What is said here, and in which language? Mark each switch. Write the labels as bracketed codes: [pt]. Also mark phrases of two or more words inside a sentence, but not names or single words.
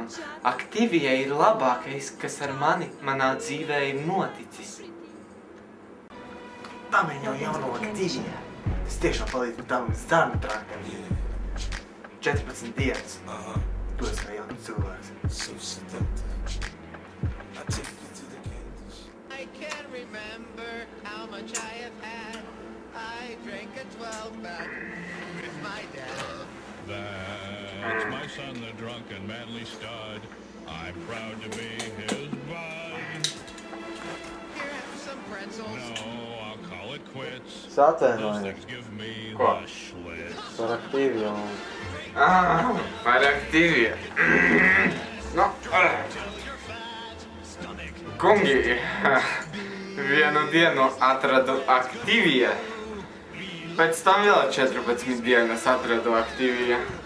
[lv] Activia ir labākais, kas ar mani manā dzīvē ir noticis. Pamēģi jau jauno Activia. Tas tiešām palīdz man tam zarnotraktam. 14 dienas. Tu esi kā jauns cilvēks. [en] I can't remember how much I have had. I drank a 12-pack with my dad. That's my son, the drunk and manly stud. I'm proud to be his bud. Here, have some pretzels. No, I'll call it quits. Those Satēnojies things give me [lv] Ko? [en] the schlitz. [lv] par Activiju. Par Activia. Kungi, vienu dienu atradu Activia. Pēc tam vēl 14 dienas atradu Activia.